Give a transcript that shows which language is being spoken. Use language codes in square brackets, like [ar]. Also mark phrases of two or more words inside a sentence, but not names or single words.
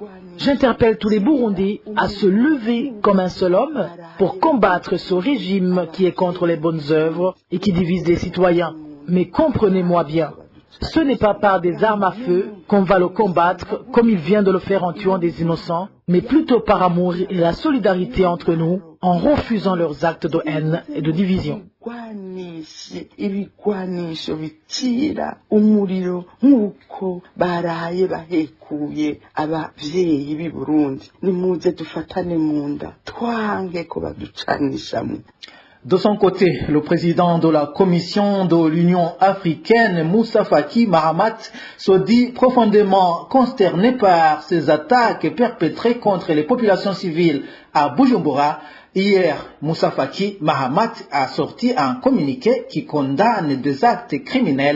[fr] J'interpelle tous les Burundais à se lever comme un seul homme pour combattre ce régime qui est contre les bonnes œuvres et qui divise les citoyens. Mais comprenez-moi bien, ce n'est pas par des armes à feu qu'on va le combattre comme il vient de le faire en tuant des innocents, mais plutôt par amour et la solidarité entre nous en refusant leurs actes de haine et de division. [rn] Ibigwanisho bitira umuriro nk'uko baraye bahekuye abavyeyi b'i Burundi. Nimuze dufatane mu nda twange ko baducanishamo. [fr] De son côté, le président de la Commission de l'Union africaine, Moussa Faki Mahamat, se dit profondément consterné par ces attaques perpétrées contre les populations civiles à Bujumbura. Hier, Moussa Faki Mahamat a sorti un communiqué qui condamne des actes criminels.